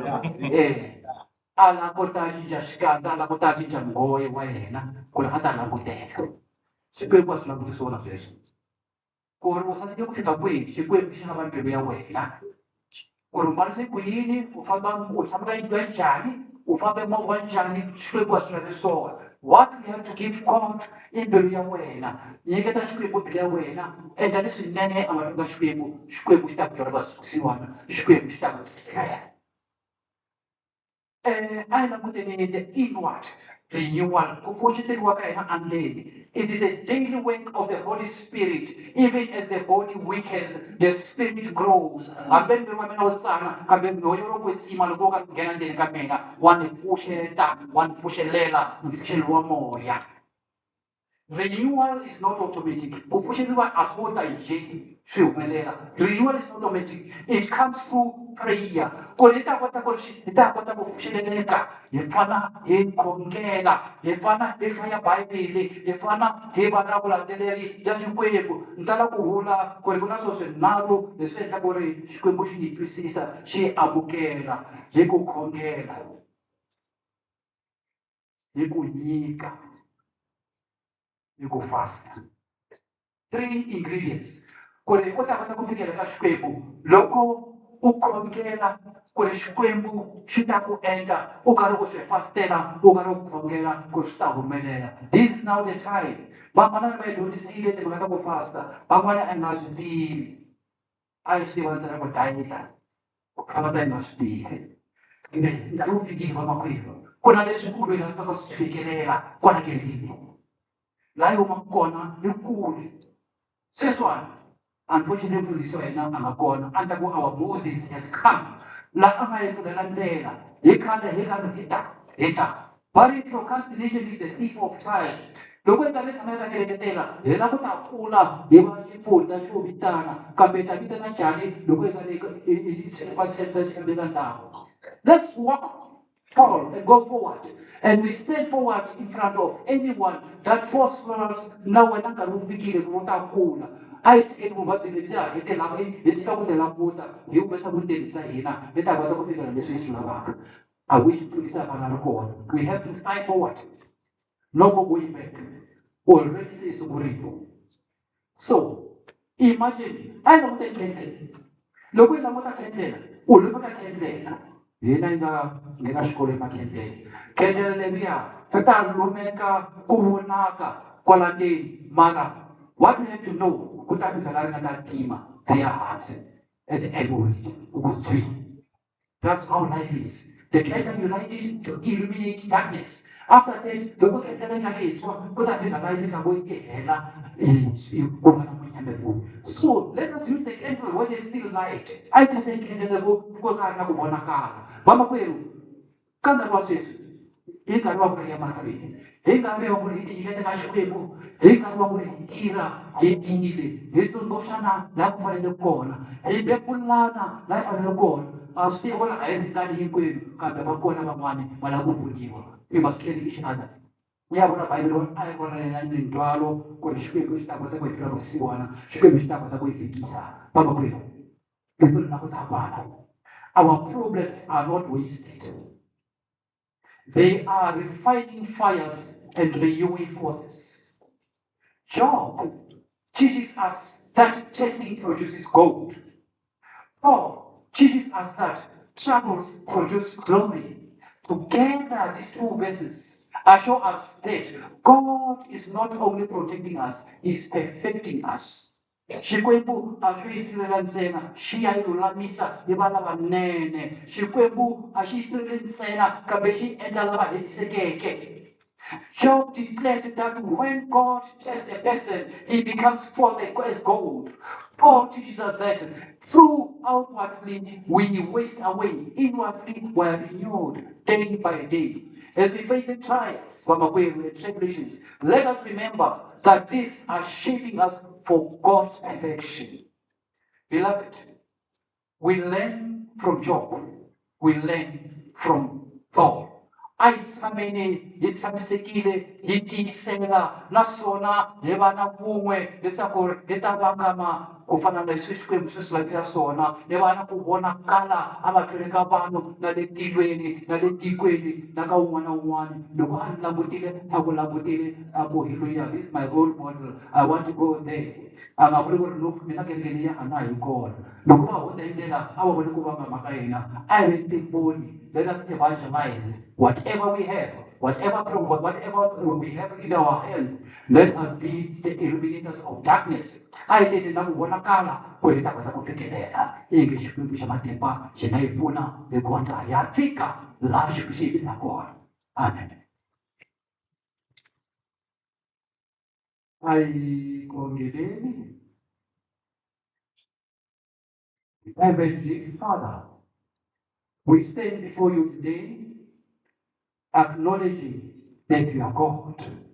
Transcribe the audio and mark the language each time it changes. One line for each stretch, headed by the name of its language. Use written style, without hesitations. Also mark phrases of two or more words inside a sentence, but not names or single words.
Tsonga: A languta a cinca xikandza, a languta a cinca nghohe wa yena ku ri a ta languteka. Xikwembu a swi langutisi wona sweswo. Ku ri u saseke ku fika kwihi, Xikwembu xi lava mbilu ya wena. Ku ri u mbarise ku yini, u tshama ka yindlu ya njhani, u famba movha wa njhani, Xikwembu a swi lavi swona.
English: What we have to give God
Tsonga: i mbilu ya wena. Nyiketa Xikwembu mbilu ya wena, endla leswinene a mahlweni ka Xikwembu, Xikwembu xi ta ku byela vasusiwana, Xikwembu xi ta ku tsakisela yena. I languteni
English: the inward renewal,
Tsonga: ku pfuxeteriwa ka hina andleni.
English: It is a daily work of the Holy Spirit. Even as the body weakens, the spirit grows.
Tsonga: Hambi mbilu wa mina wo tsana, kambe moya wo kwetsima loko wo ka nghena ndzeni ka mina, wa ni pfuxeta, wa ni pfuxelela, mpfuxelelo wa moya.
English: Renewal is not automatic.
Tsonga: Ku pfuxetiwa a swi ta njhe swi humelela.
English: Renewal is not automatic. It comes through prayer.
Tsonga: Ku ri hi ta kota ku pfuxeleleka, hi fana hi khongela, hi fana hi hlaya Bibele, hi fana hi va na vulandzeleri bya Xikwembu. Ni tala ku vula ku ri ku na swilo swinharhu leswi endlaka ku ri Xikwembu xi yi twisisa, xi amukela, hi ku khongela, hi ku nyika, hi ku fasta. 3 ingredients ku ri u ta kota ku fikela ka Xikwembu. Loko u khongela ku ri Xikwembu xi ta ku endla u karhi u swi fastela, u karhi u khongela ku swi ta humelela.
English: This is now the time.
Tsonga: Van'wana va yi dyondzisile timhaka ta ku fasta, van'wana a hi nga swi tivi. A hi swi tiva ntsena ku dayita, ku fasta hi nga swi tivi. Nkarhi wu fikile vamakwerhu, ku na leswikulu hi lavaka ku swi fikelela kwala kerekeni. Laha hi humaka kona hi kule. Sweswiwani, unfortunately mfundhisi wa hina a nga kona, a ni ta ku
English: our Moses has come.
Tsonga: Laha a nga hi pfulela ndlela, hi khale hi karhi hi ta.
English: But procrastination is the thief of time.
Tsonga: Loko hi karhi hi tshama hi karhi hi veketela, hi lava ku ta kula hi va xifundza xo vitana, kambe hi ta vitana njhani loko hi karhi hi tshembela ndhawu.
English: Let's walk forward and go forward. And we stand forward in front of anyone that forces us
Tsonga: na wena nkarhi wu fikile ku ta kula. A hi tshikeni vuvabyi lebyi a hetelaka hi tshika ku ti languta, hi humesa vutivi bya hina, hi ta kota ku fikela leswi hi swi lavaka.
English: I wish
Tsonga: pfundisa vana ri kona.
English: We have to strive forward. No more going back. Already
Tsonga: se sungurile.
English: So, imagine, I know the candle.
Tsonga: Loko hi languta khendlela, u lumeka khendlela. Hina hi nga nghena xikolo emakhendleni. Khendlele leriya ri ta lumeka ku vonaka kwala ndzeni, mara
English: what we have to know,
Tsonga: ku ta fika laha ri nga ta tima ri ya hansi
English: at the end
Tsonga: ku tshwi.
English: That's how life is. The candle you light it to illuminate darkness. After that,
Tsonga: loko khendlela yi nga ri tshwa, ku ta fika laha yi fikaka yi hela ku va na munyamevuli.
English: So let us use the candle when there's still light.
Tsonga: A yi tirhise khendlele ku nga ri na ku vonakala. Vamakwerhu, ka nkarhi wa sweswi, hi nkarhi wa ku ri ya mahlweni, hi nkarhi wa ku ri hi ti nyiketela Xikwembu, hi nkarhi wa ku ri hi tirha hi tiyile, hi tsundzuxana laha ku fanele kona, hi bebulana laha hi fanele kona. A swi tivi ku ri a hi ringani hinkwenu, kambe va kona van'wani va lava ku voniwa.
English: We must carry each other.
Tsonga: Ya vula Bibele a yi vonela ni ndzwalo ku ri Xikwembu xi ta kota ku hi tlula vusiwana, Xikwembu xi ta kota ku hi fikisa. Vamakwerhu, hi ku na ku ta vana.
English: Our problems are not wasted. They are refining fires and renewing forces. Job teaches us that testing produces gold. Paul teaches us that troubles produce glory. Together, these two verses assure us that God is not only protecting us, He's perfecting us.
Tsonga: Xikwembu a swi yisilela ntsena xi ya yi lulamisa hi va lavanene. Xikwembu a xi yisireleli ntsena kambe xi endla lava hetisekeke.
English: Job declared that when God tests a person, he becomes forth as gold. Paul teaches us that through outwardly we waste away, inwardly we are renewed day by day. As we face the trials from away with tribulations, let us remember that these are shaping us for God's perfection. Beloved, we learn from Job, we learn from Paul.
Tsonga: a hi tshameni hi tshamisekile hi tiyisela naswona hi va na kun'we leswaku hi ta vangama ku fana na leswi Xikwembu swi swi lavisa swona hi va na ku vonakala amahlweni ka vanhu na le tilweni na le tikweni na ka un'wana na un'wana loko a ni langutile a ku langutile a ku haleluya
English: this is my role model I want to go there
Tsonga: a nga vuli ku ri no mina kerekeni ya a na hi kona loko va hundza hi ndlela a va voni ku vangama ka hina a hi ve
English: timboni let us evangelize whatever we have whatever we have in our hands let us be the illuminators of darkness
Tsonga: a hi teni na ku vonakala ku ri ta kota ku fikelela i nge Xikwembu xa matimba xi nga hi pfuna hi kota hi ya fika laha Xikwembu xi hi pfuna kona amen a hi khongeleni
English: Heavenly Father, we stand before you today acknowledging that you are God.